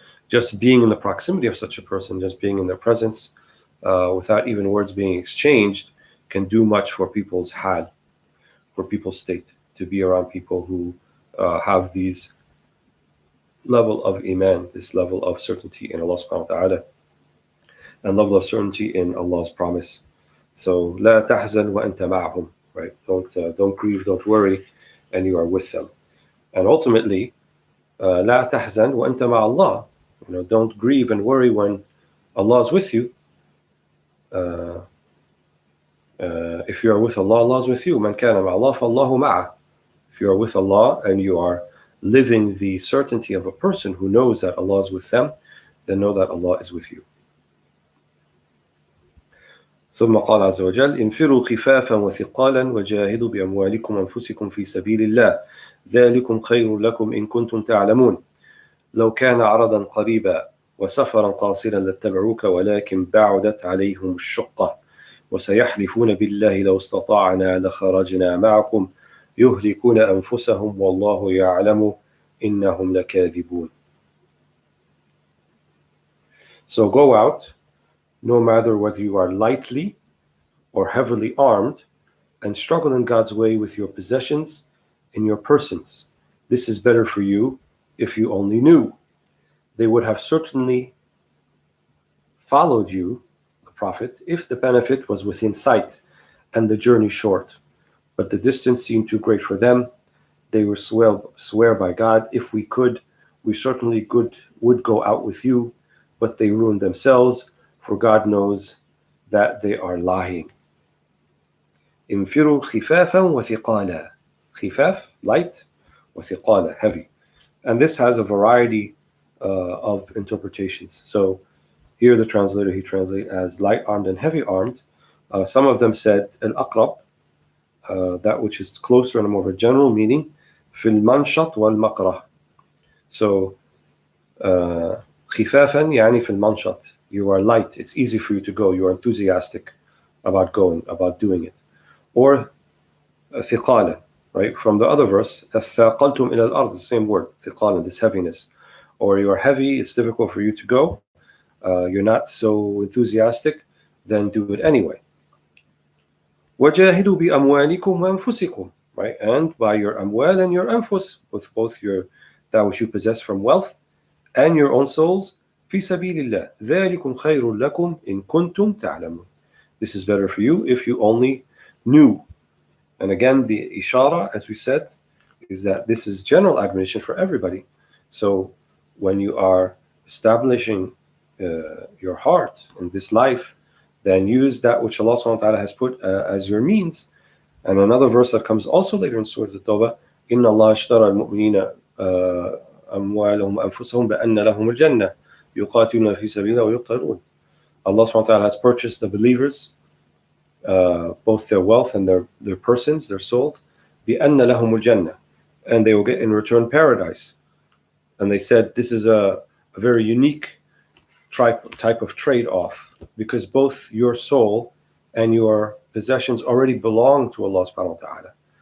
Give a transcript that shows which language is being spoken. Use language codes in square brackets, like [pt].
[en] Just being in the proximity of such a person, just being in their presence, without even words being exchanged, can do much for people's hal, for people's state, to be around people who have these level of iman, this level of certainty in Allah subhanahu wa ta'ala, and level of certainty in Allah's promise. So [ar] لا تحزن وأنت معهم, [en] right? Don't grieve, don't worry, and you are with them. And ultimately, [ar] لا تحزن وأنت مع الله. [en] Don't grieve and worry when Allah is with you. If you are with Allah, Allah is with you. [ar] من كان مع الله فالله معه. [en] If you are with Allah and you are living the certainty of a person who knows that Allah is with them, then know that Allah is with you. [ar] ثم قال عز وجل انفروا خفافا وثقالا وجاهدوا بأموالكم وأنفسكم في سبيل الله ذلكم خير لكم إن كنتم تعلمون لو كان عرضا قريبا وسفرا قاصرا لاتبعوك ولكن بعدت عليهم الشقة وسيحلفون بالله لو استطعنا لخرجنا معكم يهلكون أنفسهم والله يعلم إنهم لكاذبون. [en] So go out, no matter whether you are lightly or heavily armed, and struggle in God's way with your possessions and your persons. This is better for you if you only knew. They would have certainly followed you, the Prophet, if the benefit was within sight and the journey short. But the distance seemed too great for them. They would swear by God, if we could, we certainly would go out with you, but they ruined themselves, for God knows that they are lying. [ar] انفروا خفافا وثقالا. [en] خفاف, light, وثقالا, heavy. And this has a variety of interpretations. So here the translator, he translates as light-armed and heavy-armed. Some of them said al-aqrab, that which is closer and more of a general meaning, [ar] في المنشط والمقرة. [en] So [ar] خفافا يعني في المنشط. [en] You are light, it's easy for you to go, you are enthusiastic about going, about doing it. Or ثقالا, right? From the other verse, [ar] أثاقلتم إلى الأرض, [en] the same word, ثقالا, this heaviness. Or you are heavy, it's difficult for you to go, you're not so enthusiastic, then do it anyway. [ar] وَجَاهِدُوا بِأَمْوَالِكُمْ وَأَنفُسِكُمْ, [en] right? And by your amwal and your anfus, with both that which you possess from wealth and your own souls, [ar] فِي سَبِيلِ اللَّهِ ذَلِكُمْ خَيْرٌ لَكُمْ إِن كُنتُمْ تَعْلَمُونَ. [en] This is better for you if you only knew. And again, the ishara, as we said, is that this is general admonition for everybody. So when you are establishing your heart in this life then use that which Allah subhanahu wa ta'ala has put as your means. And another verse that comes also later in Surah At-Tawbah, [ar] إِنَّ اللَّهَ اشْتَرَى الْمُؤْمِنِينَ أَمْوَالَهُمْ وَأَنفُسَهُمْ بِأَنَّ لَهُمُ الْجَنَّةِ يُقَاتِلُونَ فِي سَبِيلِهِ وَيُقْتَلُونَ. [en] Allah subhanahu wa ta'ala has purchased the believers, both their wealth and their persons, their souls, [ar] بِأَنَّ لَهُمُ الْجَنَّةِ, [en] and they will get in return paradise. And they said this is a very unique type of trade-off, because both your soul and your possessions already belong to Allah subhanahu wa ta'ala.